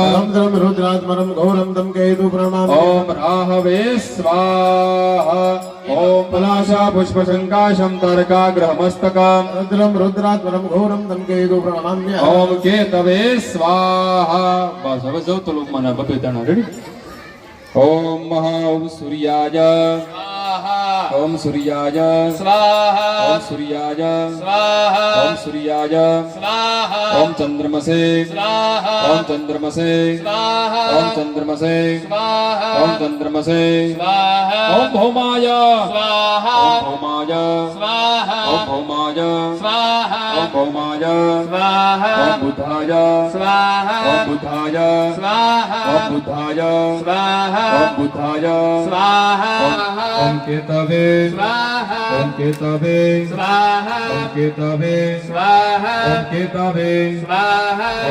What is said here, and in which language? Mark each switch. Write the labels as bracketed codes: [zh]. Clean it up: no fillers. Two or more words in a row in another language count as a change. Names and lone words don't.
[sa] रौद्रं रुद्रात्मनं घोरं तं केतु प्रणमामि ॐ राहवे स्वाहा ॐ पलाशा पुष्पसङ्काशं तारकाग्रहमस्तकम् रुद्रं रुद्रात्मनं घोरं तं केतु प्रणमाम्य ॐ केतवे स्वाहा [gu] बस હવે જો તો લોક મને બબે દાણા રેડી [sa] ॐ ॐ सूर्याय स्वाहा ॐ सूर्याय स्वाहा ॐ सूर्याय स्वाहा ॐ सूर्याय स्वाहा ॐ चंद्रमसे स्वाहा ॐ चंद्रमसे स्वाहा ॐ चंद्रमसे स्वाहा ॐ चंद्रमसे स्वाहा ॐ भौमाय स्वाहा ॐ भौमाय स्वाहा ॐ भौमाय स्वाहा ॐ भौमाय स्वाहा ॐ बुधाय स्वाहा ॐ बुधाय स्वाहा ॐ बुधाय स्वाहा ॐ बुधाय स्वाहा ॐ केतवे स्वाहा ॐ केतवे स्वाहा ॐ केतवे स्वाहा ॐ केतवे स्वाहा